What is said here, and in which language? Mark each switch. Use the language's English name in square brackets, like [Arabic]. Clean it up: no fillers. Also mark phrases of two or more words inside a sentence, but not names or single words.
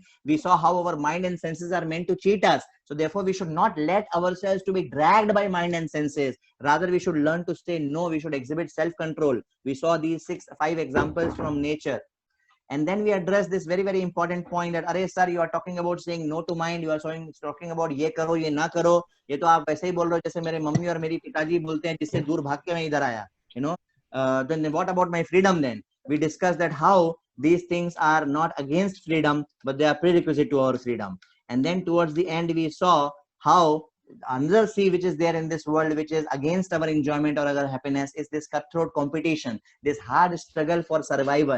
[English] We saw how our mind and senses are meant to cheat us. So therefore, we should not let ourselves to be dragged by mind and senses. Rather, we should learn to say no. We should exhibit self-control. We saw these 5 examples from nature. And then we address this very, very important point that, Arey sir, you are talking about saying no to mind. You are talking about [Hindi] ये करो, ये न करो. ये तो आप वैसे ही बोल रहे हो जैसे मेरे मम्मी और मेरी पिताजी बोलते हैं जिससे दूर भाग के मैं इधर आया. [English] Then what about my freedom then? We discussed that how these things are not against freedom, but they are prerequisite to our freedom. And then towards the end, we saw how another sea which is there in this world, which is against our enjoyment or our happiness, is this cutthroat competition, this hard struggle for survival.